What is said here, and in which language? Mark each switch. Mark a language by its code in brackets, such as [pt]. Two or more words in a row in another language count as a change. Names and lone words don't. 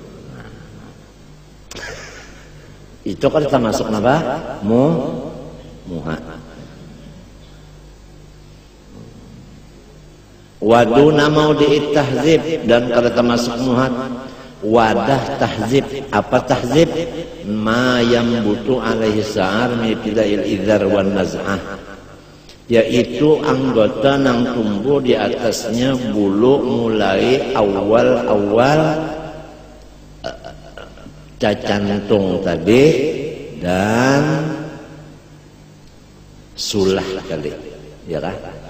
[bjn] Itu kan termasuk apa? Muha. [ar] ودون موضع التهذيب, [bjn] dan kada termasuk muha wadah tahzib. Apa tahzib? [ar] ما ينبت عليه شعر من ابتداء العذار والنزعة, [bjn] yaitu anggota nang tumbuh di atasnya bulu mulai awal cacantung tadi dan sulah kali, ya kan?